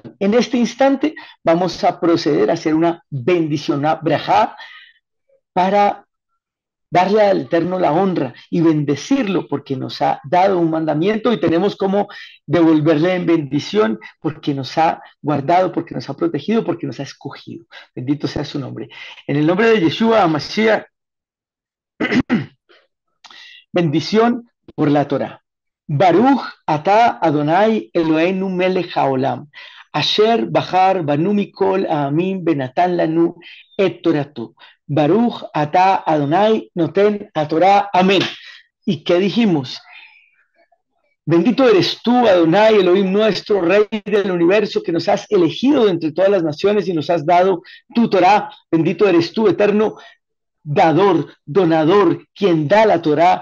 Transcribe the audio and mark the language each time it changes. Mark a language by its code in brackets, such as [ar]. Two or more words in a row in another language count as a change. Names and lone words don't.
[es] En este instante vamos a proceder a hacer una bendición, una brajá, para darle al Eterno la honra y bendecirlo porque nos ha dado un mandamiento y tenemos como devolverle en bendición porque nos ha guardado, porque nos ha protegido, porque nos ha escogido. Bendito sea su nombre. En el nombre de Yeshua Mashiach, bendición por la Torah. [he] ברוך אתה אדוני אלוהינו מלך העולם, אשר בחר בנו מכל העמים ונתן לנו את תורתו. ברוך אתה אדוני נותן התורה. Amén. [es] ¿Y qué dijimos? Bendito eres tú, Adonai, Elohim nuestro, Rey del universo, que nos has elegido de entre todas las naciones y nos has dado tu Torah. Bendito eres tú, eterno dador, donador, quien da la Torah.